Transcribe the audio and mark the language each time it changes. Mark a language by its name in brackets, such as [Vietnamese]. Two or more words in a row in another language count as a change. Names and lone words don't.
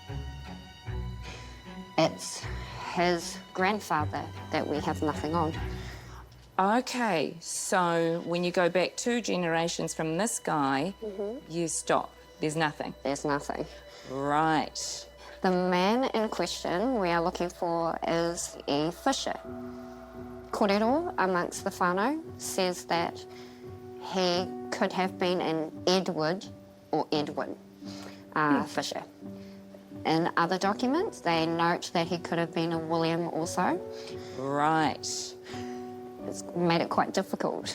[English] It's his grandfather that we have nothing on. Okay, so when you go back 2 generations from this guy, you stop. There's nothing. There's nothing. Right. The man in question we are looking for is E. Fisher. Kōrero amongst the whānau says that he could have been an Edward or Edwin Fisher. In other documents, they note that he could have been a William also. Right. It's made it quite difficult.